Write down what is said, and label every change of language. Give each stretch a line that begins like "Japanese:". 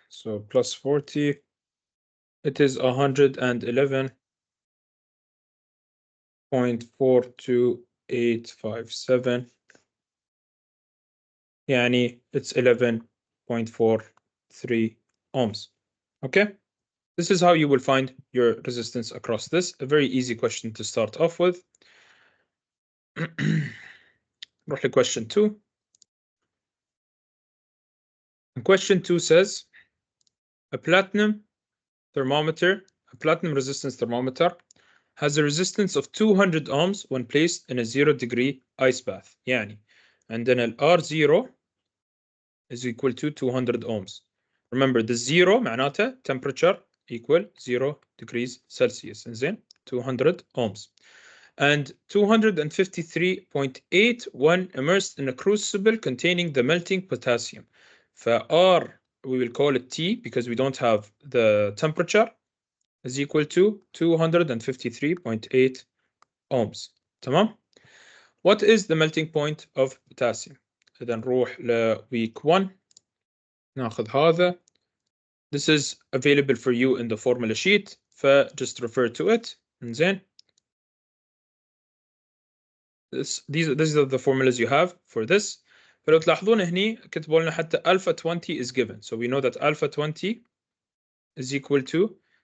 English: So plus 40, it is 111.42857.
Arabic: يعني
English: it's 11.43 ohms. Okay, this is how you will find your resistance across this. A very easy question to start off with. نروح لquestion 2. And question 2 says a platinum resistance thermometer has a resistance of 200 ohms when placed in a 0-degree ice bath.
Arabic: يعني عندنا ال
English: R0 is equal to 200 ohms. Remember the 0
Arabic: معناته
English: temperature equal 0 degrees Celsius.
Arabic: زين
English: 200 ohms. And 253.81 immersed in a crucible containing the melting potassium. For R, we will call it T because we don't have the temperature, is equal to 253.8 ohms.
Arabic: تمام?
English: What is the melting point of potassium?
Arabic: إذا نروح ل week 1. ناخذ هذا.
English: This is available for you in the formula sheet. just refer to it.
Arabic: زين.
English: These are the formulas you have for this.
Arabic: فلو تلاحظون هني كتبوا لنا حتى
English: alpha 20 is given. So we know that alpha 20 is equal to